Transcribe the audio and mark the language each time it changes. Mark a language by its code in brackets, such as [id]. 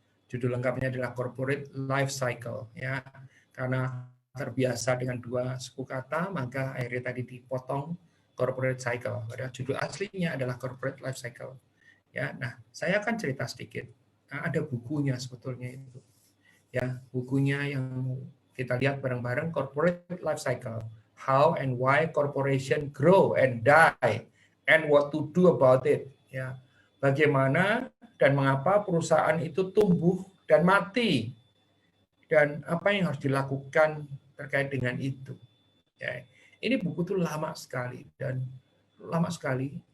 [id] Judul lengkapnya adalah Corporate Life Cycle. Ya, karena terbiasa dengan dua suku kata, maka akhirnya tadi dipotong Corporate Cycle. Padahal judul aslinya adalah Corporate Life Cycle. Ya, nah saya akan cerita sedikit. Ada bukunya sebetulnya itu. Ya, bukunya yang kita lihat bareng-bareng, Corporate Life Cycle. [en] How and why corporation grow and die and what to do about it. [id] Ya, bagaimana dan mengapa perusahaan itu tumbuh dan mati dan apa yang harus dilakukan terkait dengan itu. Ya, ini buku tuh lama sekali dan lama sekali.